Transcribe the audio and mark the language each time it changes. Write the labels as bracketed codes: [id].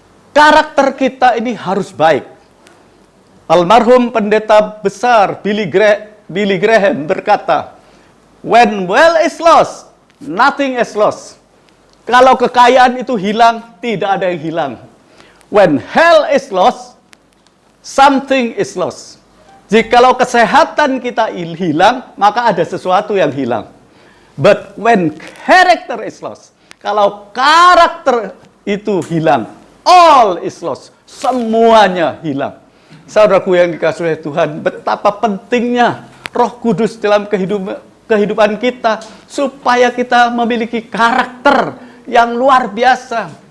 [id] Karakter kita ini harus baik. Almarhum pendeta besar Billy Graham berkata, [en] when wealth is lost, [id] nothing is lost. Kalau kekayaan itu hilang, tidak ada yang hilang. [en] When health is lost, something is lost. [id] Jikalau kesehatan kita hilang, maka ada sesuatu yang hilang. [en] But when character is lost, [id] kalau karakter itu hilang, [en] all is lost. [id] Semuanya hilang. Saudaraku yang dikasihi oleh Tuhan, betapa pentingnya Roh Kudus dalam kehidupan kita, supaya kita memiliki karakter yang luar biasa.